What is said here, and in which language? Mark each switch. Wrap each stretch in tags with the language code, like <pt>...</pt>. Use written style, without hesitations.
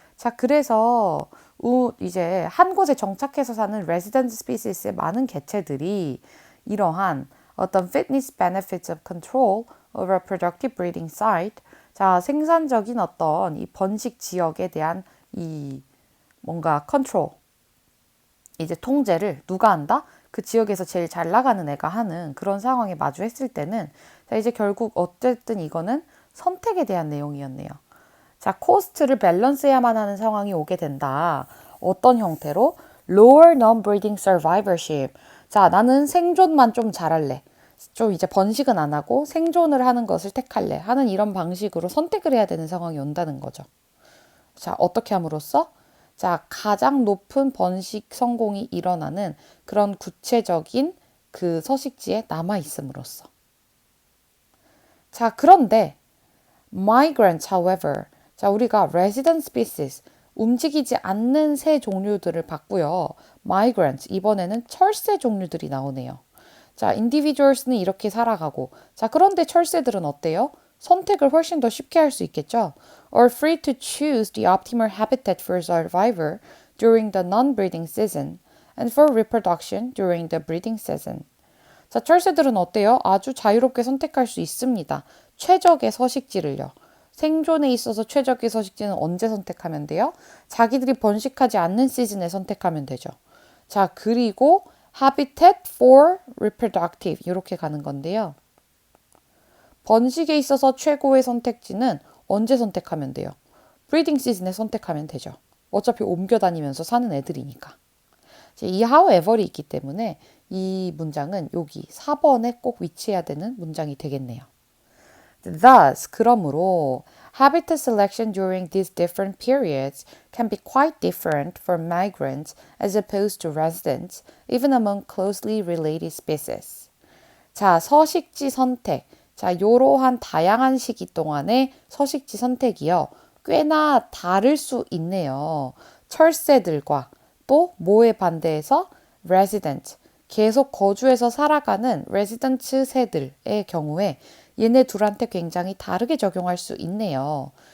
<ko>자, 그래서 이제 한 곳에 정착해서 사는 resident species의 많은 개체들이 이러한 어떤</ko> <en>fitness benefits of control over a productive breeding site,</en> <ko>자, 생산적인 어떤 이 번식 지역에 대한 이 뭔가 컨트롤, 이제 통제를 누가 한다? 그 지역에서 제일 잘 나가는 애가 하는 그런 상황에 마주했을 때는 자, 이제 결국 어쨌든 이거는 선택에 대한 내용이었네요. 자, 코스트를 밸런스해야만 하는 상황이 오게 된다. 어떤 형태로?</ko> <en>Lower non-breeding survivorship.</en> <ko>자, 나는 생존만 좀 잘할래. 좀 이제 번식은 안 하고 생존을 하는 것을 택할래. 하는 이런 방식으로 선택을 해야 되는 상황이 온다는 거죠. 자, 어떻게 함으로써? 자, 가장 높은 번식 성공이 일어나는 그런 구체적인 그 서식지에 남아 있음으로써. 자, 그런데</ko> <en>migrants, however,</en> <ko>자, 우리가 resident species, 움직이지 않는 새 종류들을 봤고요. migrants, 이번에는 철새 종류들이 나오네요. 자, individuals는 이렇게 살아가고, 자, 그런데 철새들은 어때요? 선택을 훨씬 더 쉽게 할 수 있겠죠.</ko> <en>Are free to choose the optimal habitat for survivor during the non-breeding season and for reproduction during the breeding season.</en> <ko>자, 철새들은 어때요? 아주 자유롭게 선택할 수 있습니다. 최적의 서식지를요. 생존에 있어서 최적의 서식지는 언제 선택하면 돼요? 자기들이 번식하지 않는 시즌에 선택하면 되죠. 자, 그리고</ko> <en>habitat for reproductive</en> <ko>이렇게 가는 건데요. 번식에 있어서 최고의 선택지는 언제 선택하면 돼요? 브리딩 시즌에 선택하면 되죠. 어차피 옮겨 다니면서 사는 애들이니까. 이 however이 있기 때문에 이 문장은 여기 4번에 꼭 위치해야 되는 문장이 되겠네요.</ko> <en>Thus,</en> <ko>그러므로</ko> <en>Habitat selection during these different periods can be quite different for migrants as opposed to residents, even among closely related species.</en> <ko>자, 서식지 선택. 자, 요러한 다양한 시기 동안의 서식지 선택이요. 꽤나 다를 수 있네요. 철새들과 또 뭐에 반대해서 resident, 계속 거주해서 살아가는 resident 새들의 경우에 얘네 둘한테 굉장히 다르게 적용할 수 있네요.</ko>